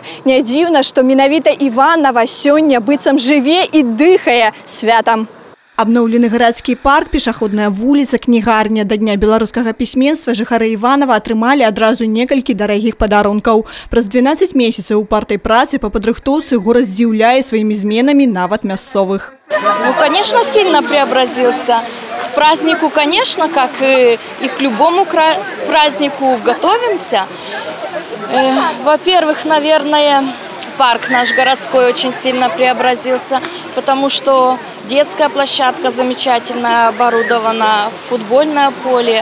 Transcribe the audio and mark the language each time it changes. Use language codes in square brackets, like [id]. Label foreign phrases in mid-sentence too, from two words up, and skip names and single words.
[be] Не дзіўна, што менавіта Іванава сёння быццам жыве і дыхае святам. Абноўлены гарадскі парк, пешаходная вуліца, кнігарня. Да дня беларускага пісьменства жыхары Іванова атрымалі адразу некалькі дарагіх падарункаў. Праз 12 месяцаў упартай працы па падрыхтоўцы горад здзіўляе сваімі зменамі нават мясцовых. [ru] Ну, конечно, сильно преобразился. К празднику, конечно, как и к любому празднику готовимся. Во-первых, наверное, парк наш городской очень сильно преобразился, потому что детская площадка замечательно оборудована, футбольное поле.